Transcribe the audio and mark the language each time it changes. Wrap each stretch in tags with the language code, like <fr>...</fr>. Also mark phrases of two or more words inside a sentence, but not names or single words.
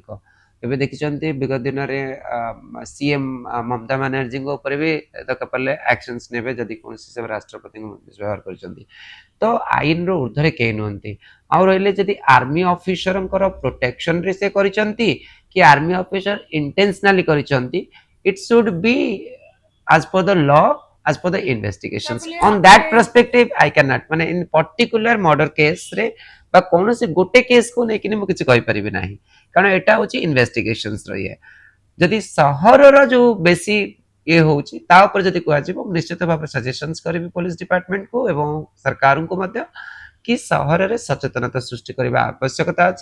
<or>ଏବେ ଦେଖିଛନ୍ତି ବିଗତ ଦିନରେ ସିଏମ ମମତା ବାନାର୍ଜୀଙ୍କ ଉପରେ ବି ଦରକାର ପଡ଼ିଲେ ଆକ୍ସନ୍ସ ନେବେ ଯଦି କୌଣସି ହିସାବରେ ରାଷ୍ଟ୍ରପତିଙ୍କୁ ବ୍ୟବହାର କରିଛନ୍ତି। ତ ଆଇନର ଉର୍ଦ୍ଧ୍ୱରେ କେହି ନୁହନ୍ତି। ଆଉ ରହିଲେ ଯଦି</or> <en>army officer's</en> <or>ପ୍ରୋଟେକ୍ସନରେ ସେ କରିଛନ୍ତି କି</or> <en>army officer</en> <or>ଇଣ୍ଟେନ୍ସନାଲି କରିଛନ୍ତି,</or> <en>it should be as per the law, as per the investigations. On that perspective I cannot,</en> <or>ମାନେ</or> <en>in particular murder case</en> <or>ରେ ବା କୌଣସି ଗୋଟେ କେସକୁ ନେଇକି ମୁଁ କିଛି କହିପାରିବି ନାହିଁ, କାରଣ ଏଟା ହଉଛି ଇନଭେଷ୍ଟିଗେସନ୍ସ ର ଇଏ। ଯଦି ସହରର ଯୋଉ ବେଶୀ ଇଏ ହଉଛି ତା ଉପରେ ଯଦି କୁହାଯିବ, ମୁଁ ନିଶ୍ଚିତ ଭାବରେ ସଜେସନ୍ସ କରିବି</or> <en>police department</en> <or>ଏବଂ ସରକାରଙ୍କୁ ମଧ୍ୟ କି ସହରରେ ସଚେତନତା ସୃଷ୍ଟି କରିବା ଆବଶ୍ୟକତା ଅଛି।</or>